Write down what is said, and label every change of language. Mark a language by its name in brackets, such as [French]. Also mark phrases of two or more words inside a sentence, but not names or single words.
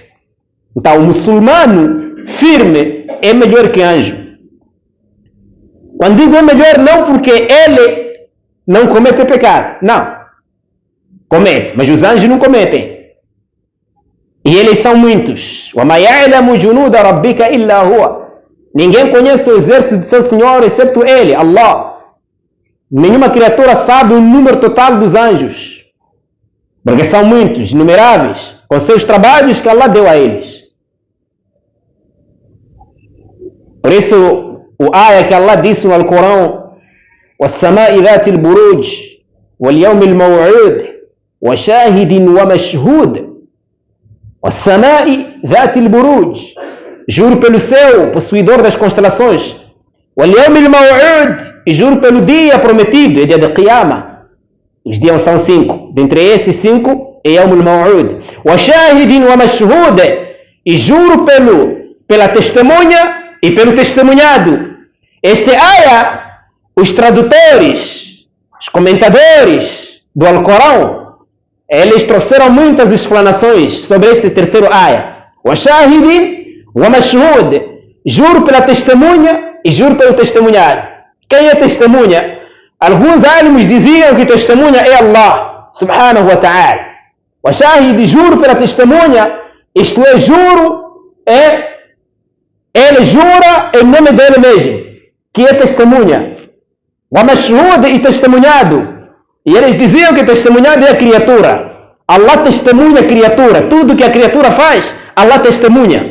[Portuguese] Então, o muçulmano firme é melhor que anjo. Quando digo é melhor, não porque ele não comete pecado. Não. Comete, mas os anjos não cometem. E eles são muitos. [Arabic] وَمَا يَعْلَمُ جُنُودَ رَبِّكَ إِلَّا هُوَ. [Portuguese] Ninguém conhece o exército de seu Senhor exceto Ele, Allah. Nenhuma criatura sabe o número total dos anjos. Porque são muitos, inumeráveis, com seus trabalhos que Allah deu a eles. Por isso, o ayah que Allah disse no Alcorão: [Arabic] وَالسَّمَاءِ ذَاتِ الْبُرُوجِ وَالْيَوْمِ الْمَوْعُودِ وَشَاهِدٍ وَمَشْهُودٍ. وَالسَّمَاءِ ذَاتِ الْبُرُوجِ. [Portuguese] Juro pelo céu, possuidor das constelações. [Arabic] وَالْيَوْمِ الْمَوْعُودِ. [Portuguese] E juro pelo dia prometido, é dia de Qiyamah. Os dias são 5. Dentre esses 5 é [Arabic] يوم الموعود. وَشَاهِدٍ وَمَشْهُودٍ. [Portuguese] E juro pela testemunha e pelo testemunhado. Este ayah, os tradutores, os comentadores do Alcorão, eles trouxeram muitas explanações sobre este terceiro ayah. [Arabic] وَشَاهِدٍ وَمَشْهُودٍ. [Portuguese] Juro pela testemunha e juro pelo testemunhado. Quem é testemunha? Alguns alimos diziam que testemunha é Allah [Arabic] سبحانه وتعالى. وَشَاهِدٍ, [Portuguese] juro pela testemunha, isto é, ele jura em nome dele mesmo, que é testemunha. وَمَشْهُودٍ, e testemunhado. E eles diziam que testemunhado é a criatura. Allah testemunha a criatura. Tudo que a criatura faz, Allah testemunha.